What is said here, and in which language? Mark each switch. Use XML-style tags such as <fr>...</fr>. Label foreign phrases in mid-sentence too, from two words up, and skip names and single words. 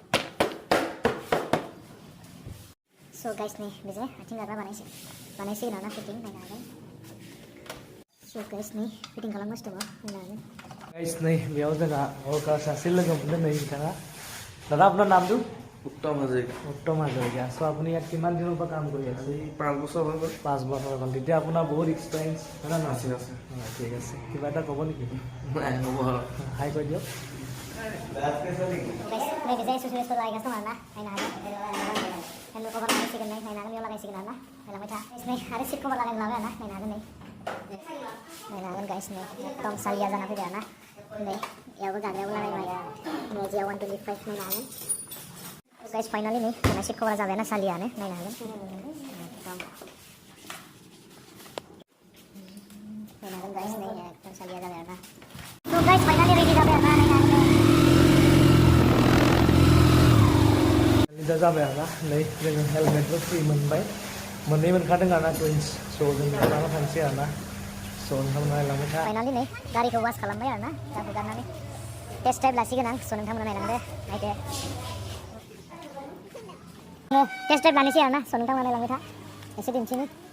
<en>So guys,</en> <brx>नै बेजे आथिं गाग्रा बानायसिगोन आरोना फिटिं नायनो हागोन</brx> <en>So guys,</en> <brx>नै फिटिं खालामगासिनो दङ नायनो हागोन Guys, नै बेयाव जोंहा वर्कार सासे लोगो मोनदों नै बिथाङा दादा</brx> <as>আপোনাৰ নামটো उत्तम हाजरिका উত্তম হাজৰিকা So আপুনি ইয়াত কিমান দিনৰ পৰা কাম কৰি আছে 5 বছৰ হৈ গ'ল 5 বছৰ হ'ল তেতিয়া আপোনাৰ বহুত এক্সপিৰিয়েঞ্চ হয় না আছে আছে ঠিক আছে কিবা এটা ক'ব নেকি নাই হ'ব হাই কৈ দিয়ক</as> <brx>Guys, नै बेजे एक्सेसरिजखौ लागायगासिनो दं आरोना नायनो हागोन</brx> <en>hand cover</en> <brx>लागायसिगोन नै नायनो हागोन बेयाव लागायसिगोन आरोना नायलांबाय था नै आरो</brx> <en>seat cover</en> <brx>लागायनो लाबाय आरोना नायनो हागोन नै नायनो हागोन गाइस नै एकदम सालिया जाना फैबाय आरोना नै यावबो गाग्रायावबो लागायबाय नै जिया 125 नायनो हागोन गाइस फाइनली नै जोंना</brx> <en>seat cover</en> <brx>जाबाय ना सालियानो नायनो हागोन एकदम नायनो हागोन गाइस नै एकदम सालिया जाबाय आरोना</brx> <en>So guys, finally ready</en> <brx>जाबाय आरोना नायनो हागोन दा जाबाय आरोना नै जोङो हेलमेटबो फ्रि मोनबाय मोननै मोनखादों आरोना टुइन्स स' जों लाना थांसै आरोना स' नोंथांमोना नायलांबाय था फाइनली नै गारिखौ वास खालामबाय आरोना दा हुगारनानै</brx> <en>test drive</en> <brx>लासिगोन आं स' नोंथांमोना नायलांदो नायदो</brx> <en>test drive</en> <brx>लानोसै आरोना स' नोंथांमोना नायलांबाय था एसे दिन्थिनि</brx>